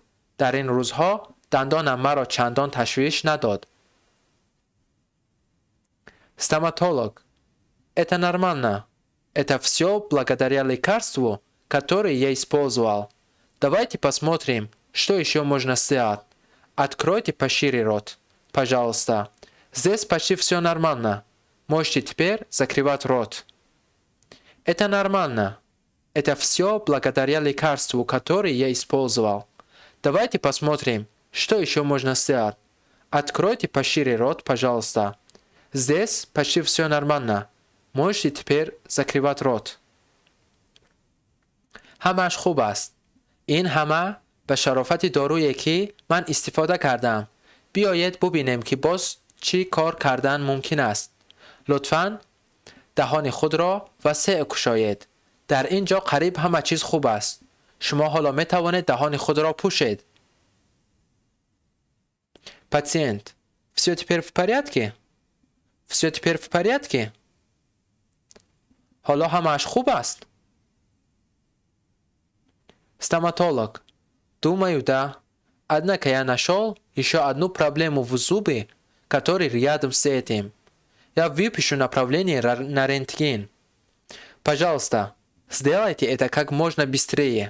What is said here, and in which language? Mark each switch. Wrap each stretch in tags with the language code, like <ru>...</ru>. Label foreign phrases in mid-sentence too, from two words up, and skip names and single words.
<tg>در این روزها دندانم مرا چندان تشویش نداد.</tg> <ru>Стоматолог. Это нормально. Это все благодаря лекарству, которое я использовал. Давайте посмотрим, что еще можно сделать. Откройте пошире рот, пожалуйста. Здесь почти все нормально. Можете теперь закрывать рот. Это нормально. Это все благодаря лекарству, которое я использовал. Давайте посмотрим, что еще можно сделать. Откройте пошире рот, пожалуйста. Здесь почти все нормально. Можете теперь закрывать рот.</ru> <tg>همش خوب است. این همه به شرافت دارویی که من استفاده کردم. بیایید ببینیم که باز چی کار کردن ممکن است. لطفاً دهان خود را وسیع گشایید. در اینجا قریب همه چیز خوب است. شما حالا می توانید دهان خود را پوشید.</tg> <ru>Пациент. Все теперь в порядке? Все теперь в порядке?</ru> <tg>حالا همش خوب است.</tg> <ru>Стоматолог. Думаю, да. Однако я нашел еще одну проблему в зубе, который рядом с этим. Я выпишу направление на рентген. Пожалуйста, сделайте это как можно быстрее.</ru>